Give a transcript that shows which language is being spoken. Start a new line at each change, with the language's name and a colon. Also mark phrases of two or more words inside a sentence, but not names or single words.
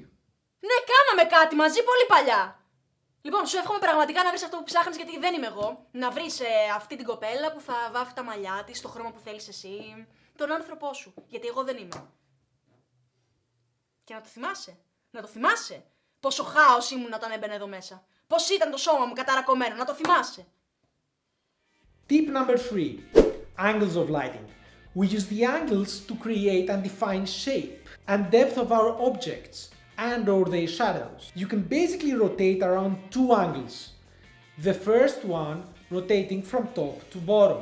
Greek: Ναι, κάναμε κάτι μαζί πολύ παλιά. Λοιπόν, σου εύχομαι πραγματικά να βρεις αυτό που ψάχνεις, γιατί δεν είμαι εγώ. Να βρεις αυτή την κοπέλα που θα βάφει τα μαλλιά της στο χρώμα που θέλεις εσύ. Τον άνθρωπό σου. Γιατί εγώ δεν είμαι. Και να το θυμάσαι. Να το θυμάσαι. Πόσο χάος ήμουν όταν έμπαινε εδώ μέσα. Πώς ήταν το σώμα μου καταρακωμένο. Να το θυμάσαι.
English: Tip number 3. Angles of lighting. We use the angles to create and define shape and depth of our objects and or their shadows. You can basically rotate around 2 angles. The first one rotating from top to bottom.